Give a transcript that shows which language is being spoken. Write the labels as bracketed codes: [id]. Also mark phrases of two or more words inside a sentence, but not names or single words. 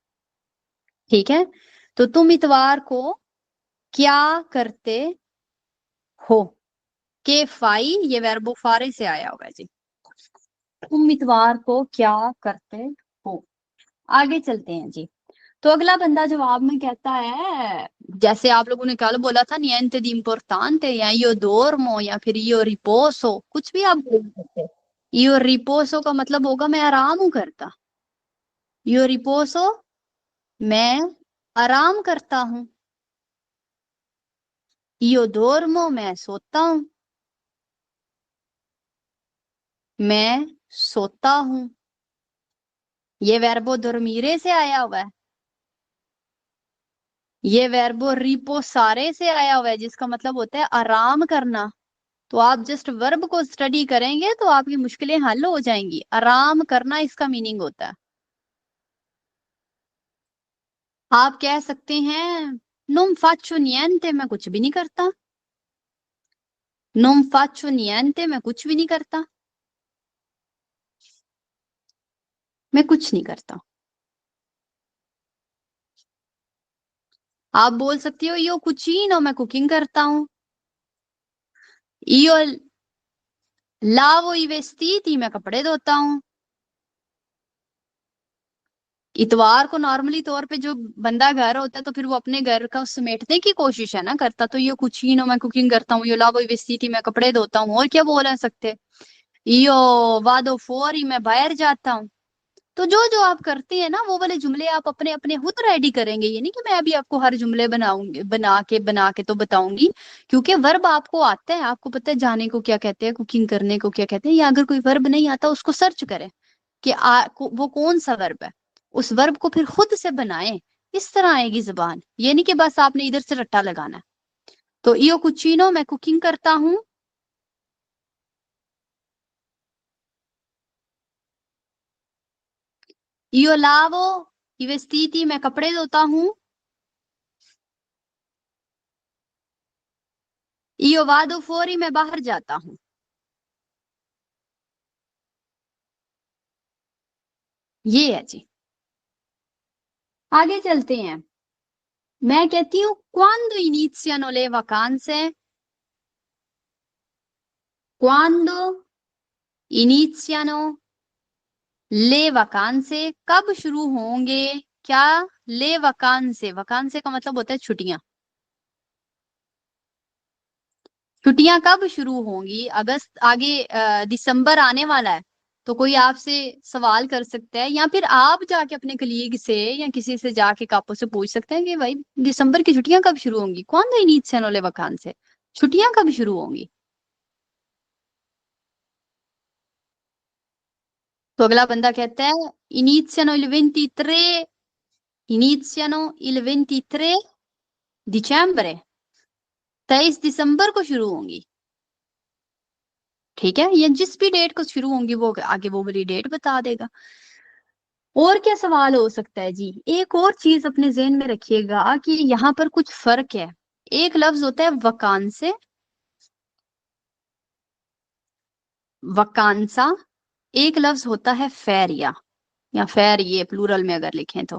[hi] ठीक है, तो तुम इतवार को क्या करते हो, [it] che fai [hi] ये [it] verbo fare [hi] से आया होगा जी, तुम इतवार को क्या करते हो। आगे चलते हैं जी। तो अगला बंदा जवाब में कहता है, जैसे आप लोगों ने कल बोला था [it] niente di importante, [hi] या [it] io dormo, या फिर io riposo, [hi] कुछ भी आप बोल सकते हैं। [it] io riposo [hi] का मतलब होगा मैं आराम हूं करता, [it] io riposo [hi] मैं आराम करता हूं, [it] io dormo [hi] मैं सोता हूं, मैं सोता हूं, ये [it] verbo dormire [hi] से आया हुआ है, ये [it] verbo riposare [hi] से आया हुआ है, जिसका मतलब होता है आराम करना। तो आप [en] just verb [hi] को स्टडी करेंगे तो आपकी मुश्किलें हल हो जाएंगी, आराम करना इसका मीनिंग होता है। [it] आप कह सकते हैं non faccio niente, [hi] मैं कुछ भी नहीं करता, [it] non faccio niente [hi] मैं कुछ भी नहीं करता, मैं कुछ नहीं करता। आप बोल सकती हो [it] io cucino, [hi] मैं कुकिंग करता हूं, [it] io lavo i vestiti, [hi] मैं कपड़े धोता हूं। इतवार को नॉर्मली तौर पे जो बंदा घर होता है तो फिर वो अपने घर का समेटने की कोशिश है ना करता, तो ये कुचीनो मैं कुकिंग करता हूँ, ये [it] lavo vestiti [hi] मैं कपड़े धोता हूँ, और क्या बोल सकते, [it] io vado fuori [hi] मैं बाहर जाता हूँ। तो जो जो आप करते हैं ना वो वाले जुमले आप अपने अपने खुद रेडी करेंगे, ये नहीं कि मैं अभी आपको हर जुमले बनाऊंगी, बना के तो बताऊंगी, क्योंकि वर्ब आपको आता है, आपको पता है जाने को क्या कहते हैं, कुकिंग करने को क्या कहते हैं, या अगर कोई वर्ब नहीं आता उसको सर्च करें कि वो कौन सा वर्ब है, उस वर्ब को फिर खुद से बनाएं, इस तरह आएगी जुबान, ये नहीं कि बस आपने इधर से रट्टा लगाना है। तो [it] io cucino [hi] मैं कुकिंग करता हूँ, [it] io lavo i vestiti [hi] मैं कपड़े धोता हूँ, [it] io vado fuori [hi] मैं बाहर जाता हूँ। ये है जी। आगे चलते हैं। मैं कहती हूँ [it] quando iniziano le vacanze? [hi] Quando iniziano le vacanze? कब शुरू होंगे? क्या? [it] le vacanze, [hi] वकांसे का मतलब होता है छुट्टियां। छुट्टियां कब शुरू होंगी? अगस्त, आगे दिसंबर आने वाला है, तो कोई आपसे सवाल कर सकता है, या फिर आप जाके अपने कलीग से या किसी से जाके कापो से पूछ सकते हैं कि भाई दिसंबर की छुट्टियां कब शुरू होंगी? [it] quando iniziano le vacanze? [hi] छुट्टियां कब शुरू होंगी? तो अगला बंदा कहता है [it] iniziano il 23, iniziano il 23 dicembre, [hi] 23 दिसंबर को शुरू होंगी। ठीक है, ये जिस भी डेट को शुरू होंगी वो आगे वो वाली डेट बता देगा। और क्या सवाल हो सकता है जी? एक और चीज अपने ज़हन में रखिएगा कि यहाँ पर कुछ फर्क है। एक लफ्ज होता है वकांसे, वकांसा, एक लफ्ज होता है फेरिया या फेरिये प्लूरल में अगर लिखें तो।